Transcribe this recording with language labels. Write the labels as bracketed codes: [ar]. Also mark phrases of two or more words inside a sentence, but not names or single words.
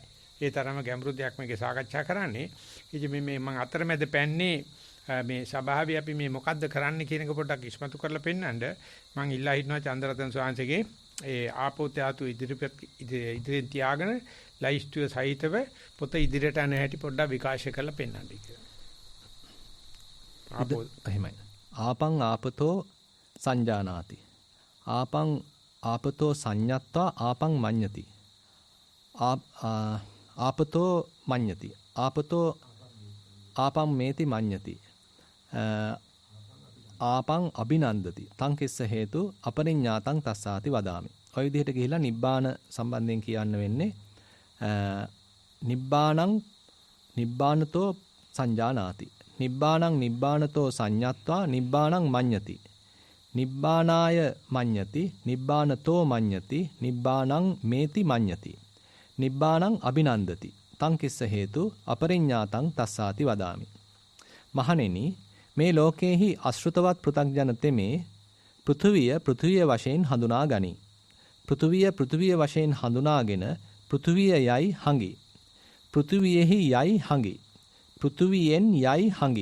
[si] ඒ තරම ගැඹුරු දෙයක් මේකේ සාකච්ඡා කරන්නේ. ඉතින් මේ මම අතරමැද පැන්නේ මේ සභාවේ අපි මේ මොකද්ද කරන්න කියන එක පොඩ්ඩක් ඉස්මතු කරලා පෙන්නන්න මම ඉල්ලා හිටනවා චන්ද්‍රරතන ස්වාමීන්ගේ ඒ ආපෝ ධාතු ඉදිරියෙන් තියාගෙන ලයිස්තුව සහිතව පොත ඉදිරියට යන හැටි පොඩ්ඩක් විකාශය කරලා පෙන්නන්න කියලා. ආපෝ එහෙමයි. [pi] ආපං ආපතෝ සංජානාති. ආපං ආපතෝ සංඤත්වා ආපං මඤ්ඤති. ආපතෝ මඤ්ඤති. ආපතෝ ආපං මේති මඤ්ඤති. ආපං අභිනන්දති. තං කිස්ස හේතු අපරිඤ්ඤාතං තස්සාති වදාමි. [si] ඔය විදිහට ගිහිලා නිබ්බාන සම්බන්ධයෙන් කියන්න වෙන්නේ [pi] නිබ්බානතෝ සංජානාති. නිබ්බානතෝ සංඤත්වා නිබ්බානං මඤ්ඤති. නිබ්බානාය මඤ්ඤති. නිබ්බානතෝ මඤ්ඤති. නිබ්බානං මේති මඤ්ඤති. නිබ්බානං අභිනන්දති. තං කිස්ස හේතු අපරිඤ්ඤාතං තස්සාති වදාමි. [si] මහණෙනි මේ ලෝකයේහි අශෘතවත් පෘථග්ජන තෙමේ පෘථුවිය වශයෙන් හඳුනා ගනි. පෘථුවිය වශයෙන් හඳුනාගෙන පෘථුවිය යයි හඟි. පෘථුවියෙහි යයි හඟි. පෘථුවියෙන් යයි හඟි.